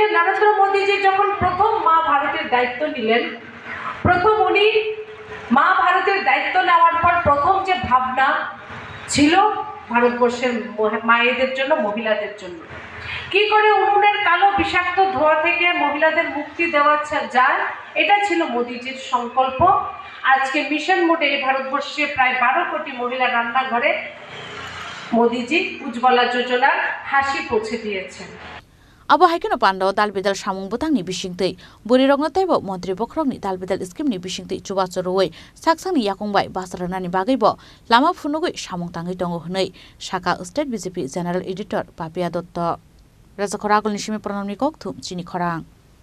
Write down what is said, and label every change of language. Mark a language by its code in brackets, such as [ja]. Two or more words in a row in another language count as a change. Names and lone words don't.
[bn] নরেন্দ্র মোদীজি যখন প্রথম মা ভারতের দায়িত্ব নিলেন প্রথম উনি মা ভারতের দায়িত্ব নেওয়ার পর প্রথম যে ভাবনা ছিল ভারতবর্ষের মায়েদের জন্য মহিলাদের জন্য কি করে উনুনের কালো বিষাক্ত ধোঁয়া থেকে মহিলাদের মুক্তি দেওয়া যায় এটা ছিল মোদীজির সংকল্প আজকে [en] mission mode [bn] এই ভারতবর্ষে প্রায় 12 কোটি মহিলা রান্নাঘরে মোদীজি উজ্জ্বলা যোজনার হাসি পৌঁছে দিয়েছেন [trp] Abo haikeno Pandau dalbidal samung butangni bisingtei buri rokno taibo mantri bokrokni dalbidal scheme ni bisingtei chubachoroi saksangni yakungbai basranani bagaibo lama phunugoi samung tangai tongo hnei Shaka State BJP [en] General Editor [trp] Papia Dotto Rajakhoragol nishimi pranamni kokthum chini khorang